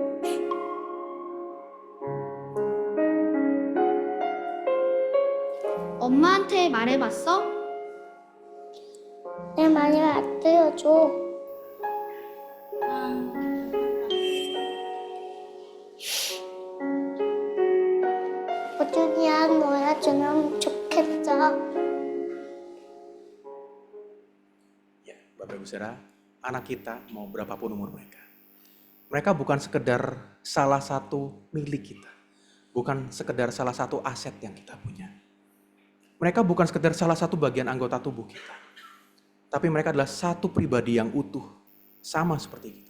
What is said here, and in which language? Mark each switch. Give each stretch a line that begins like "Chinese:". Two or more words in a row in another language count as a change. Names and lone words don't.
Korean: 엄마한테 말해봤어? 내 말을 안 들어줘. 꾸준히 놀아주면 좋겠어.
Indonesian: Ya, Bapak Ibu Saudara, anak kita mau berapapun umur mereka bukan sekedar salah satu milik kita, bukan sekedar salah satu aset yang kita punya. Mereka bukan sekedar salah satu bagian anggota tubuh kita, tapi mereka adalah satu pribadi yang utuh, sama seperti kita.